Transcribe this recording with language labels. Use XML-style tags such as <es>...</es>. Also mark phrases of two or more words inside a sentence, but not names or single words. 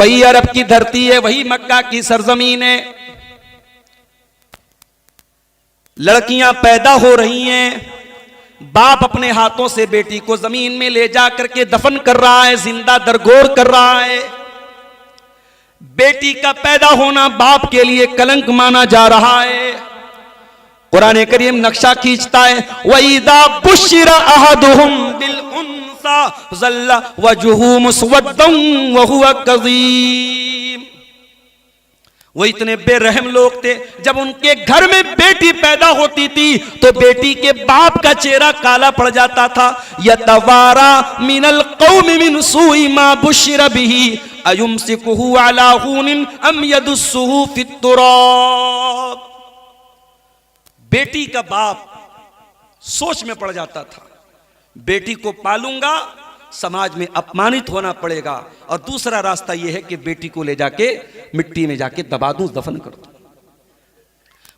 <hi>वही अरब की धरती है, वही मक्का की सरजमीन है। लड़कियां पैदा हो रही हैं, बाप अपने हाथों से बेटी को जमीन में ले जा करके दफन कर रहा है, जिंदा दरगोर कर रहा है। बेटी का पैदा होना बाप के लिए कलंक माना जा रहा है। कुरान करीम नक्शा खींचता है,</hi> <ar>وإذا بشر أحدهم بالأنثى ظل وجهه مسودا وهو كظيم.</ar> <hi>वो इतने बेरहम लोग थे, जब उनके घर में बेटी पैदा होती थी तो बेटी के बाप का चेहरा काला पड़ जाता था।</hi> <ar>يتوارى من القوم من سوء ما بشر به أيمسكه على هون أم يدسه في التراب.</ar> <hi>बेटी का बाप सोच में पड़ जाता था, बेटी को पालूंगा, समाज में अपमानित होना पड़ेगा, और दूसरा रास्ता यह है कि बेटी को ले जाके मिट्टी में जाके दबा दूं, दफन कर दूं।</hi>